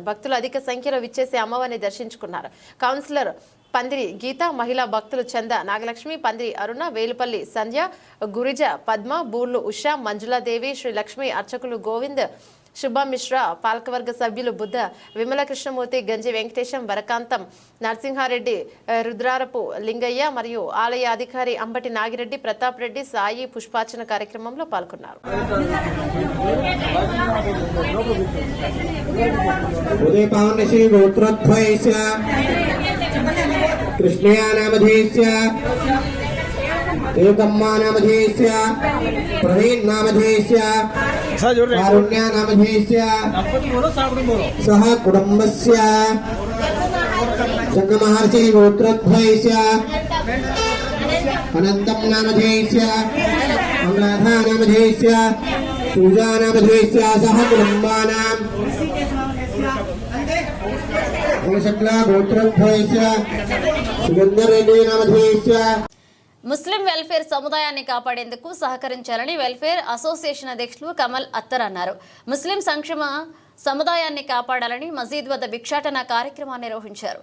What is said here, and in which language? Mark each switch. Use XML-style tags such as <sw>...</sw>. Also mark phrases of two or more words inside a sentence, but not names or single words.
<te>భక్తులు అధిక సంఖ్యలో విచ్చేసి అమ్మవారిని దర్శించుకున్నారు. కౌన్సిలర్ పందిరి గీత, మహిళా భక్తులు చంద, నాగలక్ష్మి, పందిరి అరుణ, వేలుపల్లి సంధ్య, గురిజ పద్మ, బూర్లు ఉషా, మంజులాదేవి, శ్రీ లక్ష్మి, అర్చకులు గోవింద్, శుభ మిశ్రా, పాలకవర్గ సభ్యులు బుద్ధ, విమల కృష్ణమూర్తి, గంజి వెంకటేశం, వరకాంతం, నరసింహారెడ్డి, రుద్రారపు లింగయ్య మరియు ఆలయ అధికారి అంబటి నాగిరెడ్డి, ప్రతాప్ రెడ్డి, సాయి పుష్పార్చన కార్యక్రమంలో పాల్గొన్నారు.</te> <sa>कृष्णया नामधेयस्य देवकम्मा नामधेयस्य प्रवीण नामधेयस्य कारुण्या नामधेयस्य सह कुटुम्बस्य जन्ममहर्षि गोत्रोद्भवस्य अनन्तं नामधेयस्य अनुराधा नामधेयस्य पूजा नामधेयस्य सह कुटुम्बानां</sa> <en>Muslim welfare</en> <te>సముదాయాన్ని కాపాడేందుకు సహకరించాలని</te> <en>welfare association</en> <te>అధ్యక్షులు కమల్ అత్తర్ అన్నారు. ముస్లిం సంక్షేమ సముదాయాన్ని కాపాడాలని మసీద్ వద్ద భిక్షాటన కార్యక్రమాన్ని నిర్వహించారు.</te>